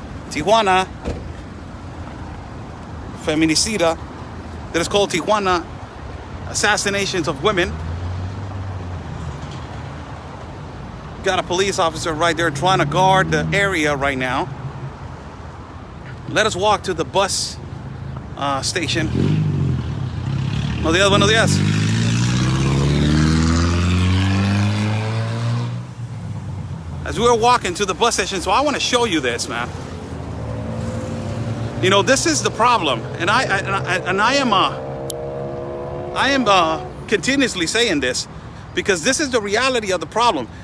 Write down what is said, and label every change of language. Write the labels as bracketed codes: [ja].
[en] Tijuana Feminicida, that is called Tijuana Assassinations of Women. Got a police officer right there trying to guard the area right now. Let us walk to the bus station. [es] Buenos días, buenos días. [en] As we were walking to the bus station, so I want to show you this, man. You know, this is the problem, and I am continuously saying this because this is the reality of the problem.